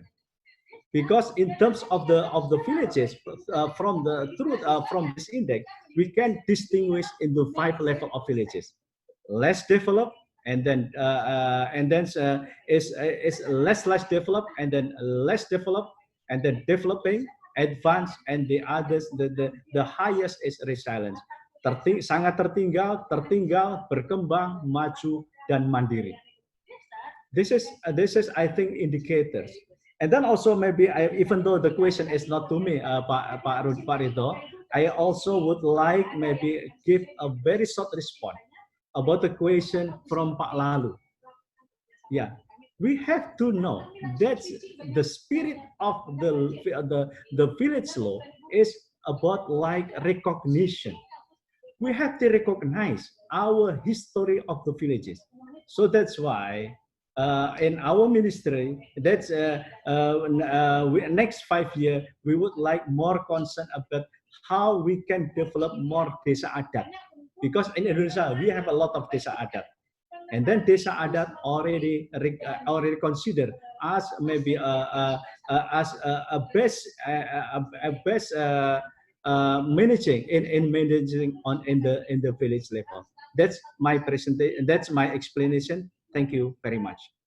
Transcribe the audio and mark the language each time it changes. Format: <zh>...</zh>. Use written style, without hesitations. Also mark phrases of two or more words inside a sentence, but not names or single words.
<en>Because in terms of the villages, from this index, we can distinguish into 5 levels of villages: less developed, and then is less developed, and then less developed, and then developing, advanced, and the others, the highest is resilience.</en> <id>Sangat tertinggal, berkembang, maju, dan mandiri.</id> <en>This is I think indicators. And then also maybe even though the question is not to me, Pak Rido, I also would like maybe give a very short response about the question from Pak Lalu. Yeah, we have to know that the spirit of the village law is about like recognition. We have to recognize our history of the villages. So that's why in our ministry, that's next 5 years, we would like more concern about how we can develop more</en> <id>desa adat.</id> <en>Because in Indonesia, we have a lot of</en> <id>desa adat.</id> <en>And then</en> <id>desa adat</id> <en>already considered as maybe as a best managing in the village level. That's my presentation. That's my explanation. Thank you very much.</en>